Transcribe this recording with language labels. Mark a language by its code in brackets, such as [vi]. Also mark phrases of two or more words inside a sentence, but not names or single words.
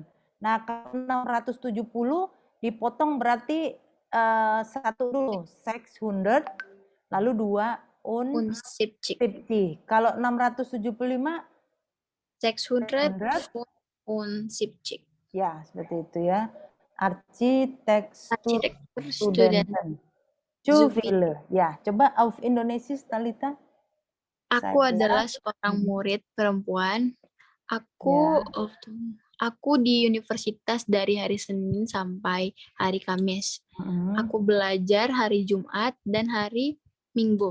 [id] Nah, kalau 670 dipotong berarti satu dulu, 600, lalu 2 [de] und 70. [id] 70. Kalau 675, 670. ya seperti itu ya. Arsitektur Studenten. [de] Zu viele. [id] Ya, coba [de] auf Indonesisch, [id] Talita. Aku Saya. adalah seorang murid perempuan. Aku di universitas dari hari Senin sampai hari Kamis. Aku belajar hari Jumat dan hari Minggu.